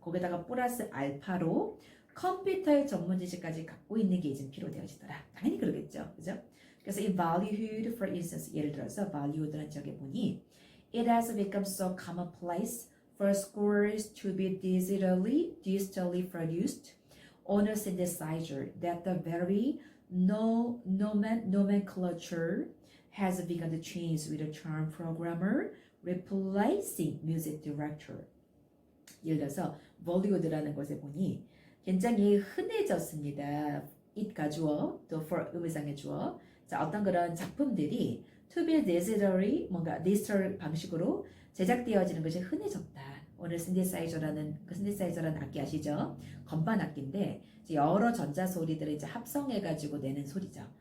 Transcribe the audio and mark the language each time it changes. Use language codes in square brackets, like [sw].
[ko] 거기다가 플러스 알파로 컴퓨터의 전문 지식까지 갖고 있는 게 이제 필요되어지더라. 당연히 그러겠죠. 그죠? 그래서 이 [en] valued for instance [ko] 예를 들어서 [en] valued라는 지역에 보니 it has become so commonplace for scores to be digitally produced on a synthesizer that the very nomenclature has begun to change with the term programmer replacing music director. [ko] 예를 들어서 Bollywood라는 곳에 보니 굉장히 흔해졌습니다. it 가주어 또 for 의미상의 주어 자 어떤 그런 작품들이 [en] to be digitally [ko] 뭔가 디지털 방식으로 제작되어지는 것이 흔해졌다. 오늘 synthesizer라는 악기 아시죠? 건반 악기인데 여러 전자 소리들을 이제 합성해가지고 내는 소리죠.